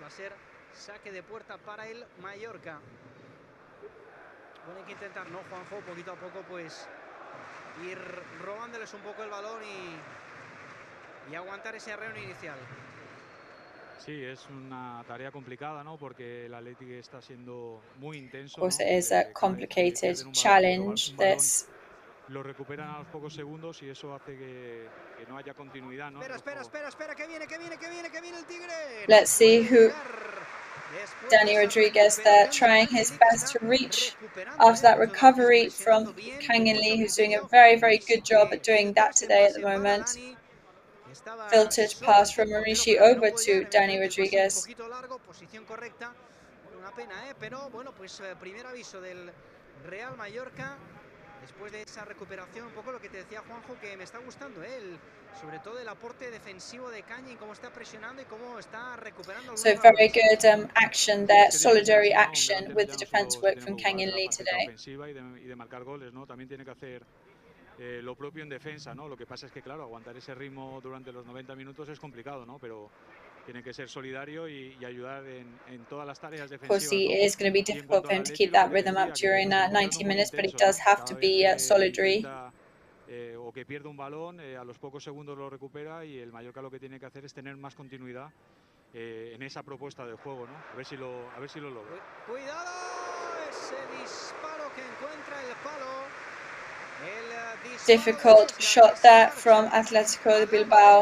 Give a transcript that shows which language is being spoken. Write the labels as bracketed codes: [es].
[es] Va a ser saque de puerta para el Mallorca. Bueno, hay que intentar, ¿no, Juanjo? Poquito a poco, pues, ir robándoles un poco el balón y aguantar ese arreo inicial. Sí, es una tarea complicada, ¿no? Porque el Athletic está siendo muy intenso. [en] Of course, it is a complicated challenge. [es] Lo recuperan a los pocos segundos y eso hace que no haya continuidad, ¿no? Espera, que viene el Tigre. [en] Let's see who. Dani Rodriguez there trying his best to reach after that recovery from kang-in, who's doing a very, very good job at doing that today at the moment. Filtered pass from Murici over to Dani Rodriguez. [es] Posición correcta. Una pena, pero bueno, pues primer aviso del Real Mallorca. Después de esa recuperación, un poco lo que te decía Juanjo, que me está gustando, sobre todo el aporte defensivo de kang-in, cómo está presionando y cómo está recuperando. [en] So very good action there, solidarity action with the defense work from kang-in today. [es] Y de marcar goles, ¿no? También tiene que hacer lo propio en defensa, ¿no? Lo que pasa es que, claro, aguantar ese ritmo durante los 90 minutos es complicado, ¿no? Pero tiene que ser solidario y ayudar en todas las tareas defensivas. [en] Of course, it is going to be difficult for him to keep that rhythm up during 90 minutes, but he does have to be solidary. [es] O que pierde un balón, a los pocos segundos lo recupera y el Mallorca lo que tiene que hacer es tener más continuidad en esa propuesta de juego, ¿no? A ver si lo logra. Cuidado, ese disparo que encuentra el palo. [en] Difficult shot there from Atlético de Bilbao.